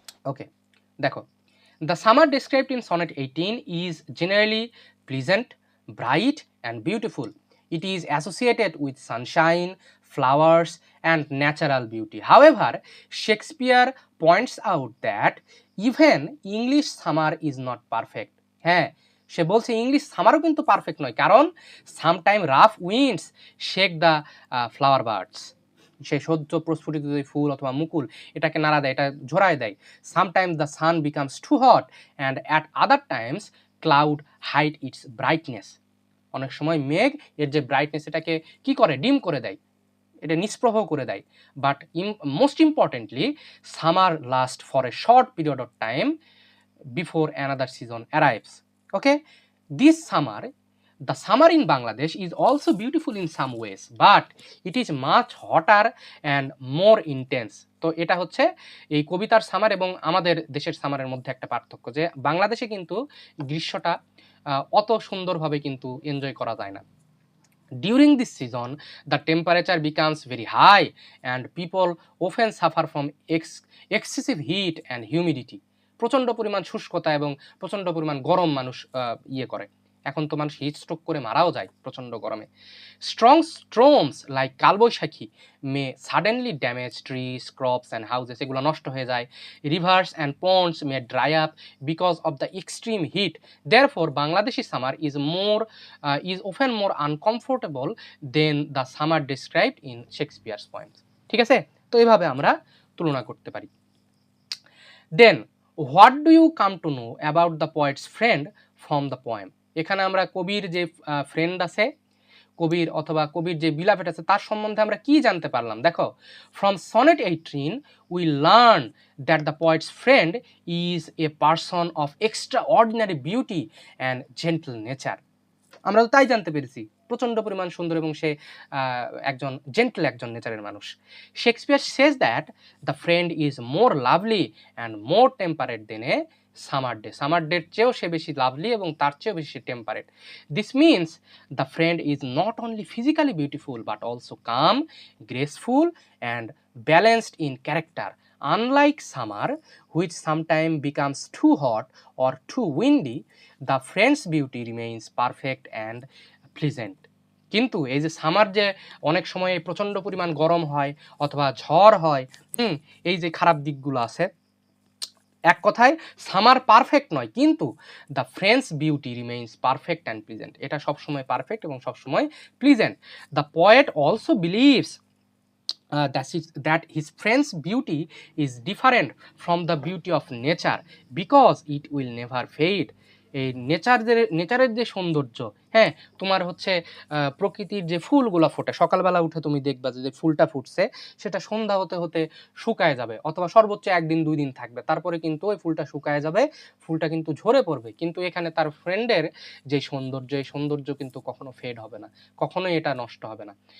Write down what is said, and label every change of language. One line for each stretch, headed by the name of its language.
Bangla: ওকে, দেখো,
English: the summer described in sonnet 18 is generally pleasant, bright and beautiful. It is associated with sunshine, flowers and natural beauty. However, Shakespeare points out that even English summer is not perfect.
Bangla: হ্যাঁ, সে বলছে English সামারও কিন্তু perfect নয়, কারণ
English: Sometime rough winds shake the flower birds.
Bangla: সে সদ্য প্রস্ফুটিত যে ফুল অথবা মুকুল এটাকে নাড়া দেয়, এটা ঝরায় দেয়।
English: Sometimes the sun becomes too hot and at other times cloud hide its brightness.
Bangla: অনেক সময় মেঘ এর যে ব্রাইটনেস এটাকে কি করে, ডিম করে দেয়, এটা নিষ্প্রভ করে দেয়।
English: But most importantly summer last for a short period of time before another season arrives. Okay, this summer, the summer in Bangladesh is also beautiful in some ways, but it is much hotter and more intense.
Bangla: তো এটা হচ্ছে এই কবিতার summer এবং আমাদের দেশের সামারের মধ্যে একটা পার্থক্য, যে বাংলাদেশে কিন্তু গ্রীষ্মটা অত সুন্দরভাবে কিন্তু এনজয় করা যায় না।
English: During this season, the temperature becomes very high and people often suffer from excessive heat and humidity.
Bangla: প্রচণ্ড পরিমাণ শুষ্কতা এবং প্রচণ্ড পরিমাণ গরম মানুষ ইয়ে করে। এখন তো মানুষ হিট স্ট্রোক করে মারাও যায় প্রচণ্ড গরমে।
English: strong storms like Kalbaishakhi may suddenly damage trees, crops and houses,
Bangla: এগুলো নষ্ট হয়ে যায়।
English: Rivers and ponds may dry up because of the extreme heat. Therefore Bangladeshi summer is often more uncomfortable than the summer described in Shakespeare's poems.
Bangla: ঠিক আছে? তো এইভাবে আমরা তুলনা করতে পারি।
English: Then what do you come to know about the poet's friend from the poem?
Bangla: এখানে আমরা কবির যে ফ্রেন্ড আছে, কবির অথবা কবির যে বিলাভেট আছে তার সম্বন্ধে আমরা কি জানতে পারলাম?
English: দেখো, from sonnet 18 we learn that the poet's friend is a person of extraordinary beauty and gentle nature.
Bangla: আমরা তো তাই জানতে পেরেছি, প্রচণ্ড পরিমাণ সুন্দর এবং সে একজন জেন্টল একজন নেচারের মানুষ।
English: Shakespeare says that the friend is more lovely and more temperate than a summer day.
Bangla: Summer ডের চেয়েও সে বেশি লাভলি এবং তার চেয়েও বেশি temperate.
English: This means the friend is not only physically beautiful but also calm, graceful and balanced in character. Unlike summer, which sometimes becomes too hot or too windy, the friend's beauty remains perfect and pleasant.
Bangla: কিন্তু এই যে summer যে অনেক সময় প্রচণ্ড পরিমাণ গরম হয় অথবা ঝড় হয়, এই যে খারাপ দিকগুলো আছে, এক কথায় সামার পারফেক্ট নয়, কিন্তু
English: The friend's beauty remains perfect and pleasant.
Bangla: এটা সবসময় পারফেক্ট এবং সবসময় pleasant.
English: The poet also believes that his friend's beauty is different from the beauty of nature because it will never fade.
Bangla: এই নেচারের যে সৌন্দর্য, হ্যাঁ, তোমার হচ্ছে প্রকৃতির যে ফুলগুলো ফোটে, সকালবেলা উঠে তুমি দেখবা যে ফুলটা ফুটছে সেটা সন্ধ্যা হতে হতে শুকায় যাবে, অথবা সর্বোচ্চ 1 দিন 2 দিন থাকবে, তারপরে কিন্তু ওই ফুলটা শুকায় যাবে, ফুলটা কিন্তু ঝরে পড়বে। কিন্তু এখানে তার ফ্রেন্ডের যে সৌন্দর্য, এই সৌন্দর্য কিন্তু কখনো ফেড হবে না, কখনোই এটা নষ্ট হবে না।